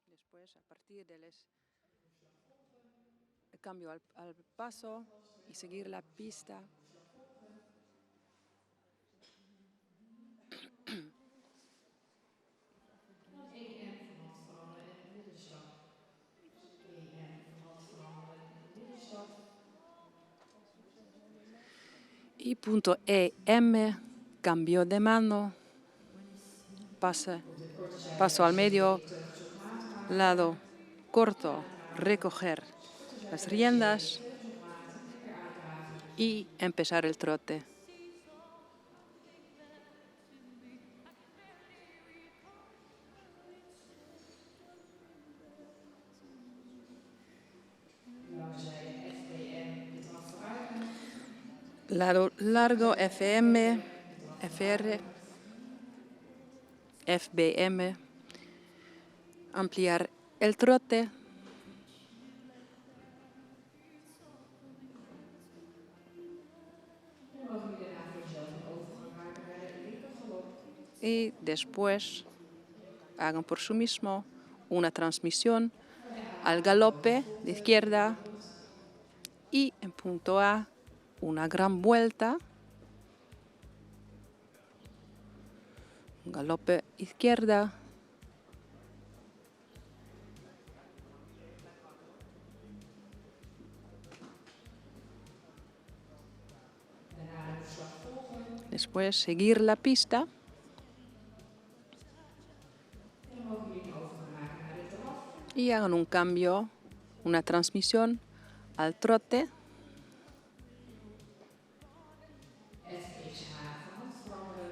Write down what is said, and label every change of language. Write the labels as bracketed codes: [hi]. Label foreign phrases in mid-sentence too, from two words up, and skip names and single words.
[es] después, a partir del cambio al paso y seguir la pista. [nl] Dan EM van hand veranderen in de middenstap. EM van hand veranderen in de middenstap. [es] Y punto EM, cambio de mano, paso al medio, lado corto, recoger las riendas y empezar el trote. [nl] Lange zijde FBM de trap vooruiten. [es] Lado largo, FM, [nl] de trap FR, vooruiten. [es] FBM, ampliar el trote. [nl] En mogen jullie daarna voor jezelf een overgang maken naar de linkergalop. [es] Y después hagan por sí mismo una transmisión al galope de izquierda y en punto A una gran vuelta, un galope izquierda, [nl] Daarna de slag volgen. [es] después seguir la pista [nl] En dan mogen jullie een overgang maken naar de draf. [es] y hagan un cambio, una transmisión al trote. [nl] FXH van hand veranderen.